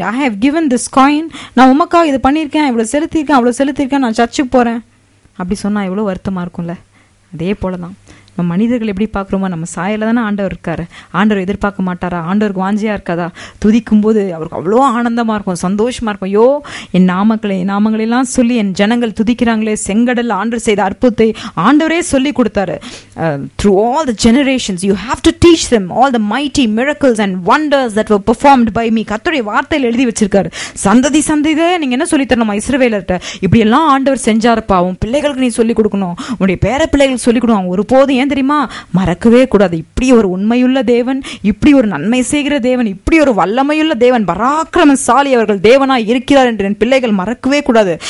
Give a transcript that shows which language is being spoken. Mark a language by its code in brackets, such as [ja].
[en] I have given this coin. [ta] நான் உமக்காக இது பண்ணியிருக்கேன், இவ்வளோ செலுத்தியிருக்கேன், அவ்வளோ செலுத்தியிருக்கேன், நான் சர்ச்சுக்கு போகிறேன் அப்படி சொன்னால் எவ்வளோ வருத்தமாக இருக்கும்ல. அதே போல தான் மனிதர்கள் எப்படி பார்க்குறோமோ நம்ம சாயலில் தானே ஆண்டவர் இருக்காரு. ஆண்டவர் எதிர்பார்க்க மாட்டாரா? ஆண்டவருக்கு வாஞ்சியாக இருக்காதா? துதிக்கும் போது அவருக்கு அவ்வளோ ஆனந்தமாக இருக்கும், சந்தோஷமாக இருக்கும். ஐயோ, என் நாமங்களெல்லாம் சொல்லி என் ஜனங்கள் துதிக்கிறாங்களே, செங்கடல் ஆண்டவர் செய்த அற்புதத்தை ஆண்டவரே சொல்லி கொடுத்தாரு. [en] Through all the generations you have to teach them all the mighty miracles and wonders that were performed by me. [ta] கர்த்தருடைய வார்த்தையில் எழுதி வச்சிருக்காரு. சந்ததி சந்ததியே நீங்க என்ன சொல்லி தரணுமா இஸ்ரவேலர்கிட்ட? இப்படி எல்லாம் ஆண்டவர் செஞ்சாருப்பா, உன் பிள்ளைகளுக்கு நீ சொல்லிக் கொடுக்கணும், உன்னுடைய பேர பிள்ளைகளுக்கு சொல்லிக் கொடுக்கணும். ஒருபோதும் ஏன் தெரியுமா மறக்கவே கூடாது. இப்படி ஒரு உண்மையுள்ள தேவன், இப்படி ஒரு நன்மை செய்கிற தேவன், இப்படி ஒரு வல்லமையுள்ள தேவன், பராக்கிரமசாலி அவர்கள் தேவனாய் இருக்கிறார் என்று என் பிள்ளைகள் மறக்கவே கூடாது.